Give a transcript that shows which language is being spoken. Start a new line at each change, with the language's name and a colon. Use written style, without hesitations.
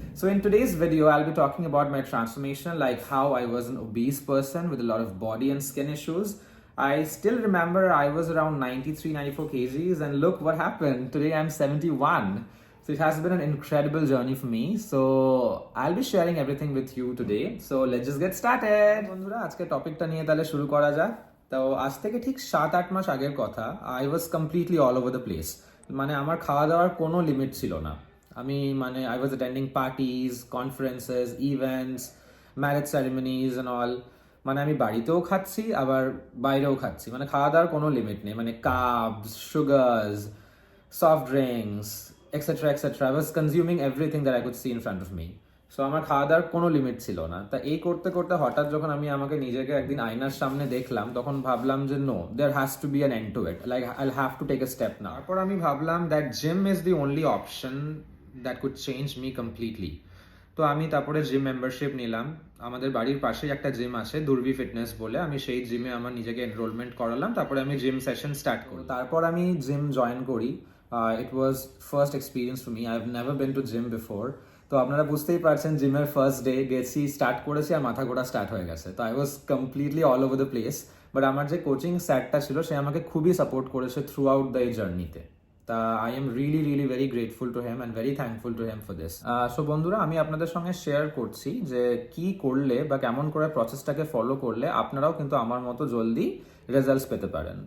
English: So in today's video, I'll be talking about my transformation, like how I was an obese person with a lot of body and skin issues. I still remember I was around 94 kgs and look what happened. Today I'm 71. So it has been an incredible journey for me. So I'll be sharing everything with you today. So let's just get started.
Bangla: বন্ধুরা আজকে টপিকটা নিয়ে তাহলে শুরু করা যাক। তো আজ থেকে ঠিক 7-8 মাস আগের কথা,
English: I was completely all over the place.
Bangla: মানে আমার খাওয়া দাওয়ার কোনো লিমিট ছিল না।
English: I was attending parties, conferences, events, marriage ceremonies and all.
Bangla: মানে আমি বাড়িতেও খাচ্ছি আবার বাইরেও খাচ্ছি, মানে খাওয়া দাওয়ার কোনো লিমিট নেই। মানে carbs, সুগার্স, soft drinks, etc.
English: I was consuming everything that I could see in front of me.
Bangla: So আমার খাওয়া দাওয়ার কোনো লিমিট ছিল না। তা এই করতে করতে হঠাৎ যখন আমি আমাকে নিজেকে একদিন আয়নার সামনে দেখলাম, তখন ভাবলাম যে
English: No, there has to be an end to it, like I'll have to take a step now.
Bangla: তারপর আমি ভাবলাম
English: That gym is the only option that could change me completely.
Bangla: তো আমি তারপরে জিম মেম্বারশিপ নিলাম। আমাদের বাড়ির পাশেই একটা জিম আছে, দুর্বি ফিটনেস বলে। আমি সেই জিমে আমার নিজেকে এনরোলমেন্ট করালাম, তারপরে আমি জিম সেশন স্টার্ট করি। তারপর আমি জিম জয়েন করি।
English: It was first experience for me. I've never been to gym before.
Bangla: তো আপনারা বুঝতেই পারছেন, জিমের ফার্স্ট ডে গেছি, স্টার্ট করেছি আর মাথা ঘোরা স্টার্ট হয়ে গেছে।
English: তো I was completely all over the place.
Bangla: But আমার যে কোচিং স্যারটা ছিল, সে আমাকে খুবই সাপোর্ট করেছে
English: Throughout the জার্নিতে। তা I am really very grateful to him and very thankful to him for this.
Bangla: So বন্ধুরা, আমি আপনাদের সঙ্গে শেয়ার করছি যে কি করলে বা কেমন করে প্রসেসটাকে ফলো করলে আপনারাও কিন্তু আমার মতো জলদি রেজাল্টস পেতে পারেন।